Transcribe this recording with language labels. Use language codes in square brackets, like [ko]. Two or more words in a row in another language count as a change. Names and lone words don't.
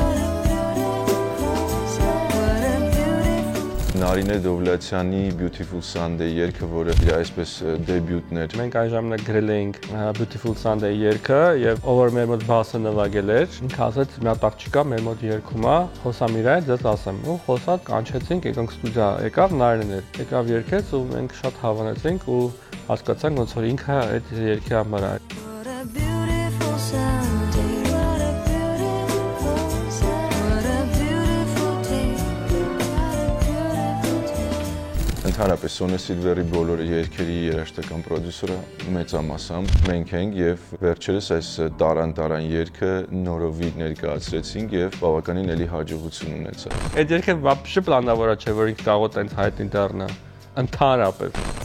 [en] What a beautiful [hy] Նարինե Դովլաթյանի Beautiful Sunday երգը, որը իր այսպես դեբյուտն էր։ Մենք այն ժամանակ գրել էինք Beautiful Sunday երգը եւ ով որ մեր մոտ բասը նվագել էր, ինքը ասաց մի հատ աղջիկա մեր մոտ երգում է, խոսամ իր հետ, ձեզ ասեմ։ Ու խոսած կանչեցինք, եկանք ստուդիա, եկավ Նարինեն էր։ Եկավ երգեց ու մենք շատ հավանեցինք ու հասկացանք ոնց որ ինքը այդ երգի համար է։ [en] What a beautiful Sunday. What a beautiful Sunday. What a beautiful day. What a beautiful day. [hy] Ընդհանրապես Սոնե Սիլվերի բոլոր երգերի երաժշտական պրոդյուսերը մեծամասամբ մենք ենք եւ վերջերս այս տարան երգը նորովի ներկայացրեցինք եւ բավականին էլի հաջողություն ունեցավ։ Այդ երգը вообще պլանավորա չէ, որ ինքը կարող է տենց հայտ ինտերնա։ Ընդհանրապես։